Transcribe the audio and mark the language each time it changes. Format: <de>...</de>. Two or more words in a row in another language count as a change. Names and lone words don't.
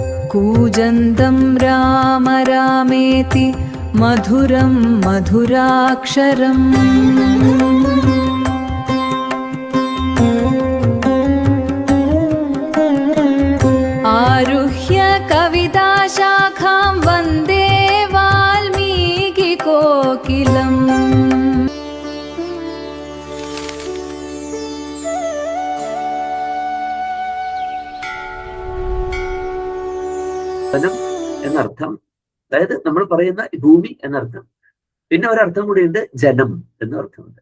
<sa>कूजन्तं राम रामेति मधुरं मधुराक्षरम् आरुह्य कविताशाखां वन्दे वाल्मीकिकोकिलम्।</sa> <ml>എന്നർത്ഥം, അതായത് നമ്മൾ പറയുന്ന ഭൂമി എന്നർത്ഥം. പിന്നെ ഒരർത്ഥം കൂടിയുണ്ട്, ജനം എന്നർത്ഥമുണ്ട്.</ml>